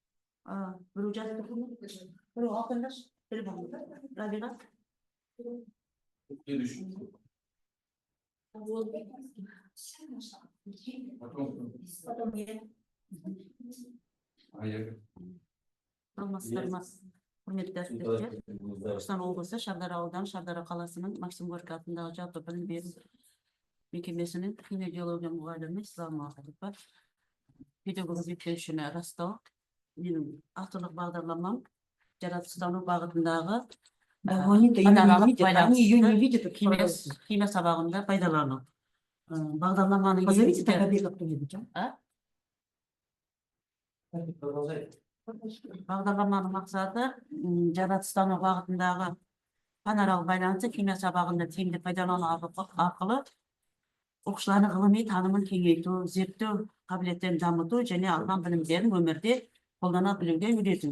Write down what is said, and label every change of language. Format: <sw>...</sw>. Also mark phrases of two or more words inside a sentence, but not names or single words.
<ru>Следующий. Потом. А я</ru> <kk>Құрметті әріптестер, Түркістан облысы Шардара ауданы Шардара қаласының Максим Горький атындағы жалпы білім беру мекемесінің кинодиология мұғалімі Ислам Ахатова, педагог зерттеушіні растау. Менің авторлық бағдарламам жаратылыстану бағытындағы</kk> <ru>Они ее не видят.</ru> <kk>химия сабағында пайдалану. Бағдарламаның</kk> <ru>Позовите тогда кто-нибудь.</ru> <kk>Бағдарламаның мақсаты жаратылыстану бағытындағы пәнаралық байланысы химия сабағында тиімді пайдалану арқылы оқушылардың ғылыми танымын кеңейту, зерттеу қабілеттерін дамыту және алған білімдерін өмірде қолдана білуге үйрету.</kk>